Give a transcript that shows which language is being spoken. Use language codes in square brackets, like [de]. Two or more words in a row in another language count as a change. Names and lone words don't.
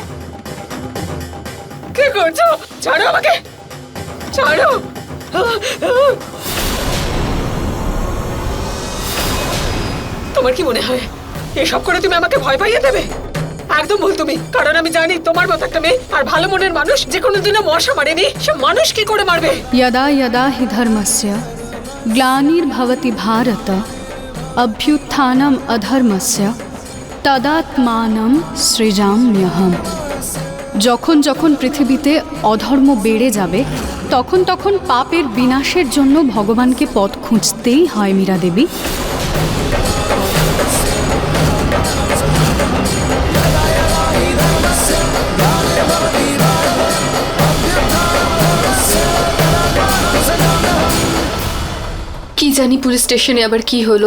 [bn] কি করছো? ছাড়ো আমাকে, ছাড়ো। তোমার কি মনে হয় এসব করে তুমি আমাকে ভয় পাইয়ে দেবে? একদম ভুল তুমি, কারণ আমি জানি তোমার মতো একটা মেয়ে আর ভালো মনের মানুষ যে কোনোদিনও মশা মারেনি, সে মানুষ কি করে মারবে? [sa] यदा यदा हि धर्मस्य ग्लानिर्भवति भारत अभ्युत्थानम् अधर्मस्य तदात्मानं सृजाम्यहम्। [bn] যখন যখন পৃথিবীতে অধর্ম বেড়ে যাবে তখন তখন পাপের বিনাশের জন্য ভগবানকে পথ খুঁজতেই হয় মীরা দেবী। কি জানি পুলিশ স্টেশনে আবার কি হলো।